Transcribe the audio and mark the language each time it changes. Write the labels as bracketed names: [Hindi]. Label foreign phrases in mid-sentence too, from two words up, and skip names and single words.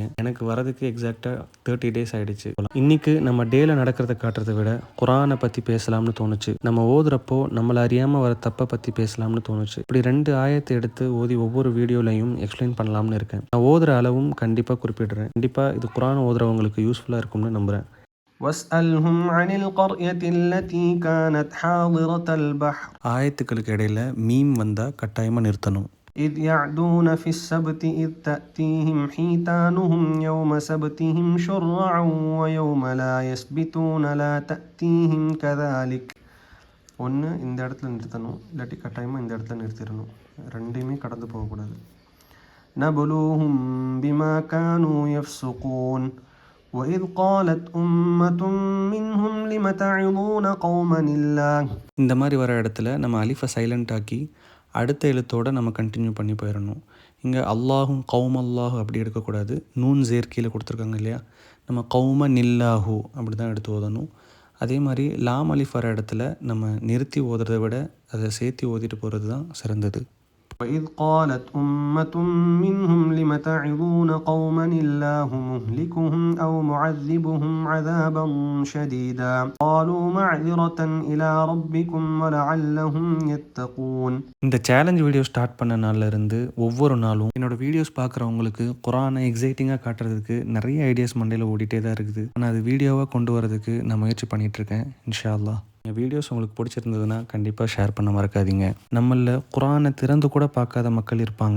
[Tamil] எனக்கு வரதுக்கு [English] exactly 30 days [Tamil] ஆகிடுச்சு. இன்றைக்கி நம்ம டேயில் நடக்கிறத காட்டுறதை விட குரானை பற்றி பேசலாம்னு தோணுச்சு. நம்ம ஓதுறப்போ நம்மளை அறியாமல் வர தப்பை பற்றி பேசலாம்னு தோணுச்சு. இப்படி 2 ஆயத்தை எடுத்து ஓதி ஒவ்வொரு வீடியோலையும் எக்ஸ்பிளைன் பண்ணலாம்னு இருக்கேன். நான் ஓதுற அளவும் கண்டிப்பாக குறிப்பிடுறேன். கண்டிப்பாக இது குரான் ஓதுறவங்களுக்கு யூஸ்ஃபுல்லாக இருக்கும்னு நம்புகிறேன். [Arabic] وَاسْأَلْهُمْ عَنِ الْقَرْيَةِ الَّتِي كَانَتْ حَاضِرَةَ الْبَحْرِ [Tamil] ஆயத்துக்களுக்கு இடையில மீம் வந்தால் கட்டாயமாக நிறுத்தணும். [Arabic] إِذْ يَعْدُونَ فِي السَّبْتِ إِذْ تَأْتِيهِمْ حِيتَانُهُمْ يَوْمَ سَبْتِهِمْ شُرَّعًا وَيَوْمَ لَا يَسْبِتُونَ لَا تَأْتِيهِمْ كَذَلِكَ. [Tamil] ஒன்று இந்த இடத்துல நிறுத்தணும், இல்லாட்டி கட்டாயமாக இந்த இடத்துல நிறுத்திடணும். ரெண்டையுமே கடந்து போகக்கூடாது. [Arabic] نَبْلُوهُمْ بِمَا كَانُوا يَفْسُقُونَ وَإِذْ قَالَتْ أُمَّةٌ مِّنْهُمْ لِمَ تَعِظُونَ قَوْمًا اللَّهِ. [Tamil] இந்த மாதிரி வர இடத்துல நம்ம அலிஃபை சைலண்ட் ஆக்கி அடுத்த எழுத்தோடு நம்ம கண்டினியூ பண்ணி போயிடணும். இங்கே [Arabic] اللهم قوما الله [Tamil] அப்படி எடுக்கக்கூடாது. நூன் ஜேர் கீழே கொடுத்துருக்காங்க இல்லையா, நம்ம [Arabic] قومن الله [Tamil] அப்படி தான் எடுத்து ஓதணும். அதே மாதிரி லாம் அலிஃப் வர இடத்துல நம்ம நிறுத்தி ஓதுறதை விட அதை சேர்த்து ஓதிட்டு போகிறது தான் சிறந்தது. [Arabic] وَإِذْ قَالَتْ أُمَّةٌ مِّنْهُمْ لِمَ تَعِظُونَ قَوْمًا اللَّهُ مُهْلِكُهُمْ أَوْ مُعَذِّبُهُمْ عَذَابًا شَدِيدًا قَالُوا مَعْذِرَةً إِلَى رَبِّكُمْ وَلَعَلَّهُمْ يَتَّقُونَ. [Tamil] இந்த [English] challenge video start [Tamil] பண்ண நாள்ல இருந்து ஒவ்வொரு நாளும் என்னோட வீடியோஸ் பார்க்குறவங்களுக்கு குரானை எக்ஸைட்டிங்காக காட்டுறதுக்கு நிறைய ஐடியாஸ் மண்டையில் ஓடிட்டே தான் இருக்குது. ஆனால் அது வீடியோவாக கொண்டு வரதுக்கு நான் முயற்சி பண்ணிகிட்ருக்கேன். [Arabic] إن شاء الله [Tamil] என் வீடியோஸ் உங்களுக்கு பிடிச்சிருந்ததுன்னா கண்டிப்பாக ஷேர் பண்ண மறக்காதீங்க. நம்மளில் குரானை திறந்து கூட பார்க்காத மக்கள் இருப்பாங்க.